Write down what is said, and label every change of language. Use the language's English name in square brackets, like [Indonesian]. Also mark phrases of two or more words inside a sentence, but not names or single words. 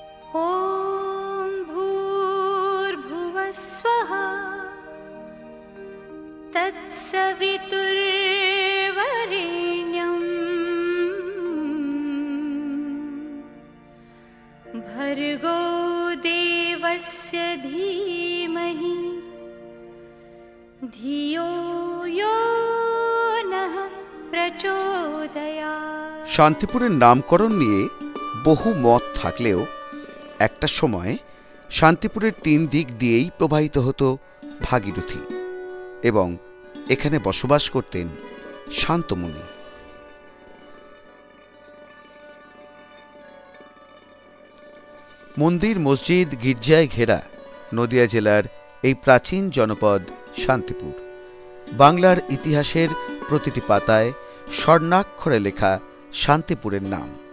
[Sanskrit] ॐ भूर्भुवः स्वः तत्सवितुर्वरेण्यं भर्गो देवस्य धीमहि धियो यो नः प्रचोदयात्। [Bangla] শান্তিপুরের নামকরণ নিয়ে বহু মত থাকলেও একটা সময় শান্তিপুরের 3 দিক দিয়েই প্রবাহিত হতো ভাগীরথী এবং এখানে বসবাস করতেন শান্তমুনি। মন্দির মসজিদ গির্জায় ঘেরা নদিয়া জেলার এই প্রাচীন জনপদ শান্তিপুর বাংলার ইতিহাসের প্রতিটি পাতায় স্বর্ণাক্ষরে লেখা শান্তিপুরের নাম।